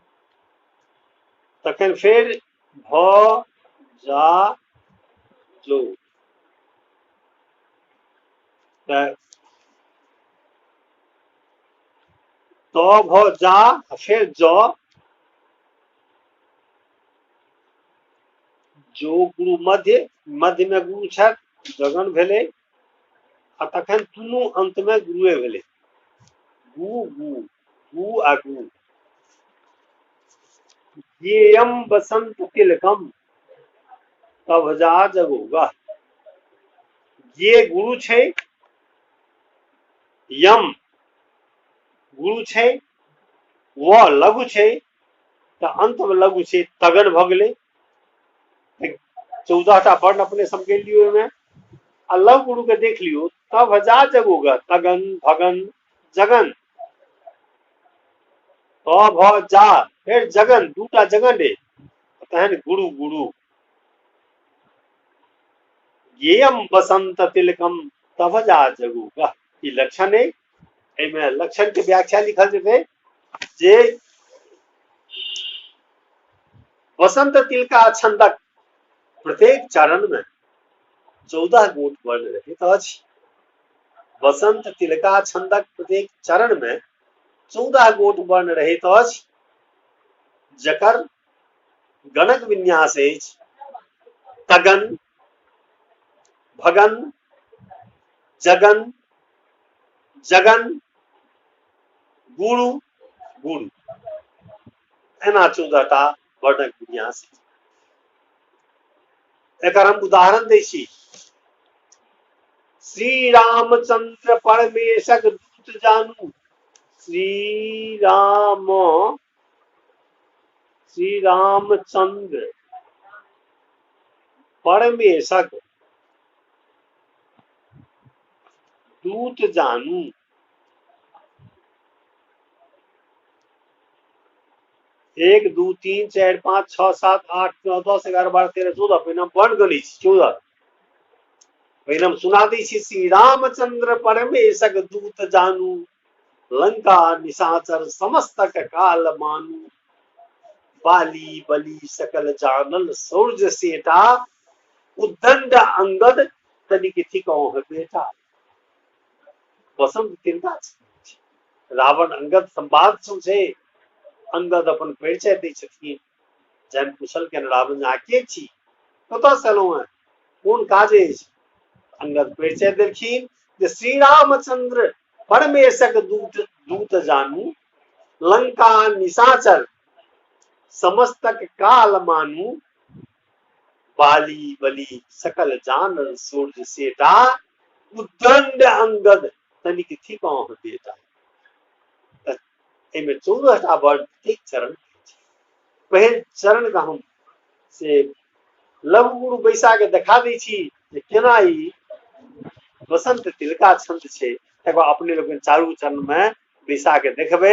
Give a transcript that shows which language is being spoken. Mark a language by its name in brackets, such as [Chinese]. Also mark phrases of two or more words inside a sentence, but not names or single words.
[Maithili] तखन फेर भ जा जो, तो भ जा फेर ज, जो गुरु मध्य, मध्य में गुरु छथि, जगन भेलै। आ तखन दुनू अंत में गुरुए भेलै, गु गु गु आ गु। [Sanskrit] ज्ञेयम वसंत तिलकम तभजा जगौगा, [Maithili] ये गुरु छै, यम गुरु छै, व लघु छै, तो अंत में लघु छै, तगन भ गेलै। 14टा वर्ण अपने समझ लियो में। आ लघु गुरु के देख लियो, [Sanskrit] तभजा जगौगा, [Maithili] तगन भगन जगन, त भ जा फिर जगन, दूटा जगन रे, तहन गुरु गुरु। [Sanskrit] ज्ञेयम वसंत तिलकम तभजा जगौगा, [Maithili] ई लक्षण है। एहिमे लक्षण के व्याख्या लिखल जेतै जे वसंत तिलका छंदक प्रत्येक चरण में 14 गोट वर्ण रहैत अछि। वसंत तिलका छंदक प्रत्येक चरण में 14 गोट वर्ण रहैत अछि, जकर गणक विन्यास अछि तगन, भगन, जगन, जगन, गुरु, गुरु, एना 14टा वर्णक विन्यास। एकर हम उदाहरण दै छी। श्री रामचंद्र परमेशक दूत जानू, श्री रामचंद्र परमेशक दूत जानू, 1 2 3 4 5 6 7 8 9 10 11 12 13 14 पहिने वर्ण गणी 14। पहिने हम सुना दी छी, श्री रामचंद्र परमेशक दूत जानू, लंका निशाचर समस्तक काल मानू, बाली बली सकल जानल सूर्य सेटा, उद्दंड अंगद तनिक थिकौह बेटा। वसंत तिलका रावण अंगद संवाद छै, अंगद अपन परिचय दै छथिन, जहन पूछल के रावण अहाँ के छी, कतऽ से एलहुं हैं, कोन काज अछि? अंगद परिचय देलखिन जे श्री रामचंद्र परमेशक दूत दूत जानू, लंका निशाचर समस्तक काल मानू, बाली बली सकल जानन सूर्य सेटा, उद्दंड अंगद तनिक थिकौं बेटा। एहिमे 14टा वर्ड एक चरण। पहिल चरण का हम से लघु गुरु बैसा के देखा दै छी जे केना ई बसंत तिलका छंद छै। तकर बाद अपने लोग चारू चरण में बैसा के देखबै।